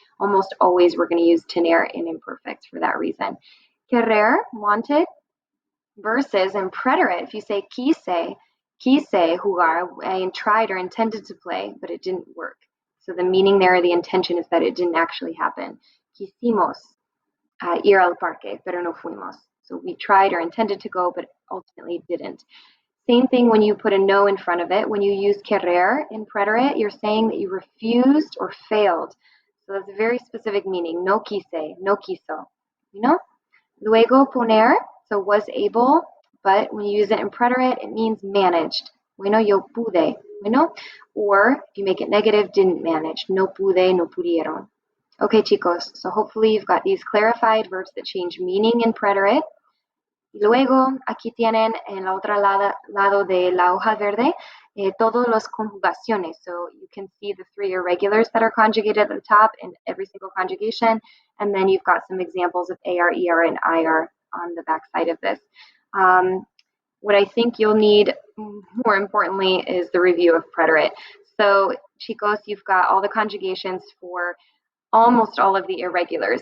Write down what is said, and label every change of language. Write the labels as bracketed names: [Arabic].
[English] Almost always we're going to use tener in imperfect for that reason. Querer, wanted, versus in preterite, if you say quise jugar, I tried or intended to play, but it didn't work. So the meaning there, the intention is that it didn't actually happen. [Spanish] Quisimos ir al parque, pero no fuimos. [English] So we tried or intended to go, but ultimately didn't. Same thing when you put a no in front of it. When you use querer in preterite, you're saying that you refused or failed. So that's a very specific meaning. [Spanish] No quise, no quiso. [English] You know? Luego poner, so was able, but when you use it in preterite, it means managed. Bueno, [Spanish] yo pude. [English] Bueno, or if you make it negative, didn't manage. [Spanish] No pude, no pudieron. [English] Okay, chicos, so hopefully you've got these clarified verbs that change meaning in preterite. [Spanish] Y luego, aquí tienen en la otra lado de la hoja verde todas las conjugaciones. [English] So you can see the 3 irregulars that are conjugated at the top in every single conjugation. And then you've got some examples of AR, ER, and IR on the back side of this. What I think you'll need more importantly is the review of preterite. So chicos, you've got all the conjugations for almost all of the irregulars.